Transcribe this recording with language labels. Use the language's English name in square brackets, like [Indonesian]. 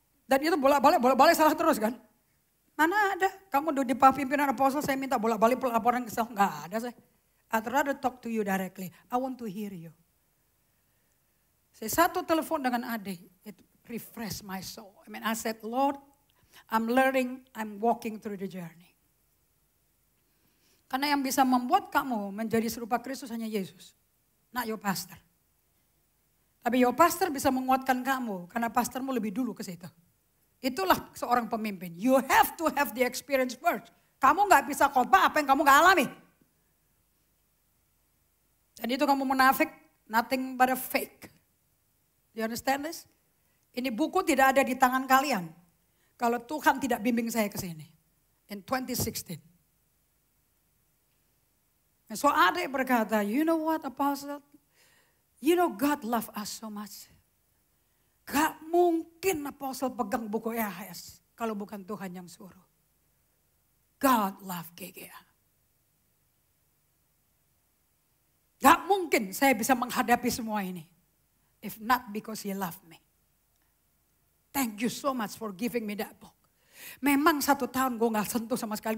[Indonesian] Dan itu bolak-balik salah terus kan. Mana ada, kamu di pimpinan apostle saya minta bolak-balik laporan ke sel. Enggak ada saya. [English] I'd rather talk to you directly. I want to hear you. [Indonesian] Saya satu telepon dengan adik, [English] it refresh my soul. I said, Lord, I'm learning, I'm walking through the journey. [Indonesian] Karena yang bisa membuat kamu menjadi serupa Kristus hanya Yesus. [English] Not your pastor. [Indonesian] Tapi [English] your pastor [Indonesian] bisa menguatkan kamu karena pastormu lebih dulu ke situ. Itulah seorang pemimpin. [English] You have to have the experience first. [Indonesian] Kamu gak bisa khotbah apa yang kamu gak alami. Dan itu kamu munafik, [English] nothing but a fake. Do you understand this? [Indonesian] Ini buku tidak ada di tangan kalian. Kalau Tuhan tidak bimbing saya ke sini. In 2016. [English] So [Indonesian] adik berkata, [English] you know what Apostle? You know God love us so much. [Indonesian] Gak mungkin Apostle pegang buku EHS kalau bukan Tuhan yang suruh. [English] God love GGA. [Indonesian] Gak mungkin saya bisa menghadapi semua ini. [English] If not because He loved me. Thank you so much for giving me that book. [Indonesian] Memang 1 tahun gue gak sentuh sama sekali.